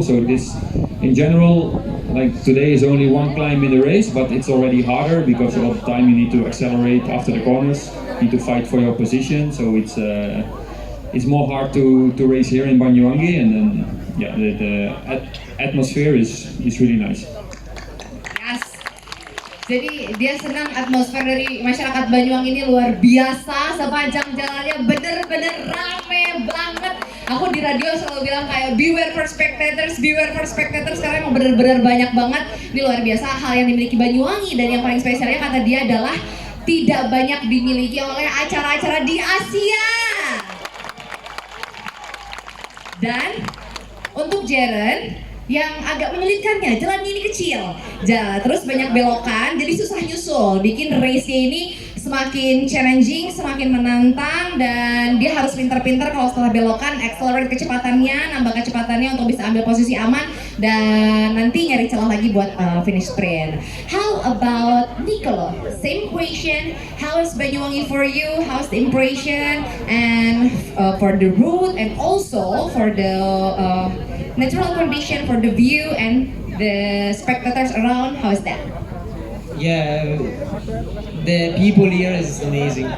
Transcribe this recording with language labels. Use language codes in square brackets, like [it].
[en] So this, in general, like today is only one climb in the race, but it's already harder because a lot of time you need to accelerate after the corners, you need to fight for your position. So it's more hard to race here in Banyuwangi, and then yeah, the atmosphere is really nice. Yes. [id] Jadi dia senang atmosfer dari masyarakat Banyuwangi ini luar biasa, sepanjang jalannya bener-bener rame banget. Aku di radio selalu bilang kayak [en] beware for spectators, [id] karena emang bener-bener banyak banget. Ini luar biasa hal yang dimiliki Banyuwangi, dan yang paling spesialnya kata dia adalah tidak banyak dimiliki oleh acara-acara di Asia. Dan untuk Jeroen yang agak menyulitkannya, jalannya ini kecil, terus banyak belokan, jadi susah nyusul, bikin race-nya ini semakin challenging, semakin menantang, dan dia harus pintar-pintar kalau setelah belokan accelerate kecepatannya, nambah kecepatannya untuk bisa ambil posisi aman, dan nanti nyari celah lagi buat finish sprint. [en] How about Nicolo? Same question. How is Banyuwangi for you? How's the impression and for the route and also for the natural condition for the view and the spectators around? How is that? Yeah, the people here is amazing.